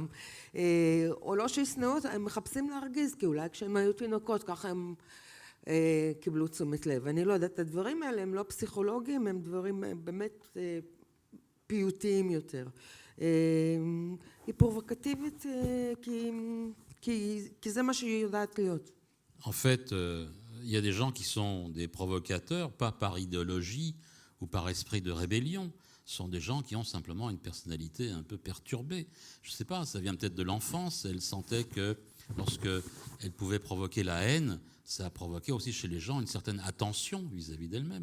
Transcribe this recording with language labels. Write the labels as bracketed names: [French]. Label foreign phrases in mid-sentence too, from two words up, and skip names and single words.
[Hebrew] או לא שישנאו אותם, הם מחפשים להרגיז, כי אולי כשהם היו תינוקות, ככה הם קיבלו תשומת לב. אני לא יודעת, הדברים האלה הם לא פסיכולוגיים, הם דברים באמת פיוטיים יותר. היא פרובוקטיבית כי זה מה שהיא יודעת להיות. [French] En fait, il y a des gens qui sont des provocateurs, pas par idéologie ou par esprit de rébellion. Ce sont des gens qui ont simplement une personnalité un peu perturbée. Je ne sais pas, ça vient peut-être de l'enfance. Elle sentait que lorsqu'elle pouvait provoquer la haine, ça provoquait aussi chez les gens une certaine attention vis-à-vis d'elle-même.